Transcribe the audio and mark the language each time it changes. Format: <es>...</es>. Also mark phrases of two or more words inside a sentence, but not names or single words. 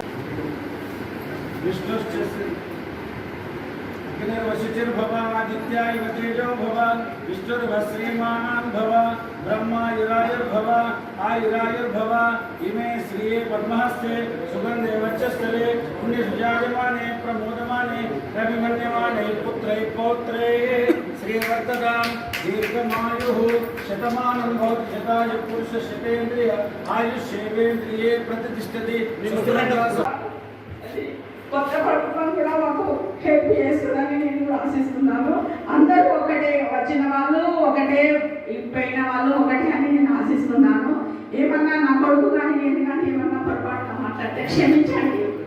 <sa>विष्णुश्च अग्निर्वशिचिर्भव आदित्याय तेजो भव विष्णुर्भ श्रीमान् भव ब्रह्मायुरायुर्भव आयुरायुर्भव इमे श्रिये पद्महस्ते सुगन्धे वक्षस्थले पुण्यसुजायमाने प्रमोदमाने रविमन्यमाने पुत्रै पौत्रे श्रीवर्धतां दीर्घमायुः शतमानं भवति शतायु पुरुष शतेन्द्रिय आयुष्येवेन्द्रिये प्रतिष्ठति</sa> <te>కొత్త ప్రభుత్వం కూడా మాకు హెల్ప్ చేస్తుందని నేను ఆశిస్తున్నాను. అందరూ ఒకటే, వచ్చిన వాళ్ళు ఒకటే, పోయిన వాళ్ళు ఒకటే అని నేను ఆశిస్తున్నాను. ఏమన్నా నా కొడుకు కానీ నేను కానీ ఏమన్నా పొరపాటు మాట్లాడితే క్షమించండి.</te>